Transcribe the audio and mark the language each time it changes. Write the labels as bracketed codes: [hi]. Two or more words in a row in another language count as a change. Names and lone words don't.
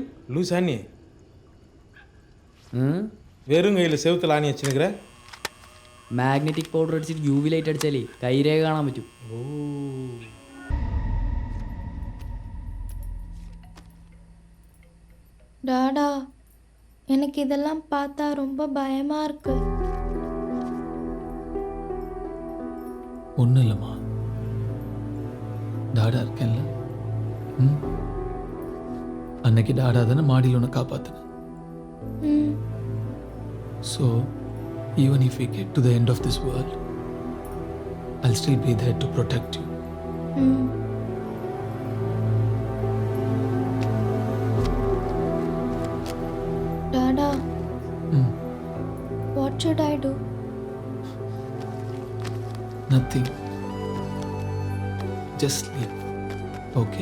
[ta] லூசானி, வெறும் கையில் செவுத்தில் ஆணி வச்சுருக்கிற. [en] magnetic powder [ml] അടിച്ചിട്ട് [en] UV light [ml] അടിച്ചാലേ കൈരേഖ കാണാൻ പറ്റും. ஓ [ta] டாடா, எனக்கு இதெல்லாம் பார்த்தா ரொம்ப பயமா இருக்கு. ஒன்றும் இல்லைம்மா, டாடா இருக்கேன்ல. அன்னைக்கு டாடா தானே மாடியில் உன்னை காப்பாற்றினேன். ம், [en] so even if we get to the end of this world, I'll still be there to protect you. ம். டாடா, what should I do? Nothing. Just sleep. Okay?